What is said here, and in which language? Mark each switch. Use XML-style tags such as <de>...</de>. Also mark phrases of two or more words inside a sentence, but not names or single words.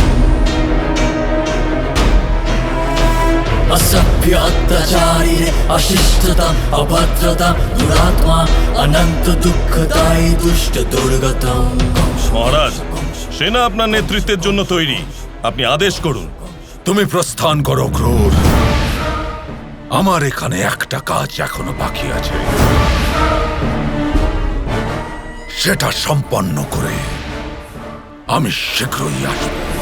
<hi>असभ्य अत्याचारी रे अशिष्टता अभद्रता दुरात्मा अनंत दुःखदायी दुष्ट दुर्गतम्।</hi> <bn>মহারাজ, সেনা আপনার নেতৃত্বের জন্য তৈরি। আপনি আদেশ করুন। তুমি প্রস্থান করো ক্রূর। আমার এখানে একটা কাজ এখনো বাকি আছে, সেটা সম্পন্ন করে আমি শীঘ্রই আসব।</bn>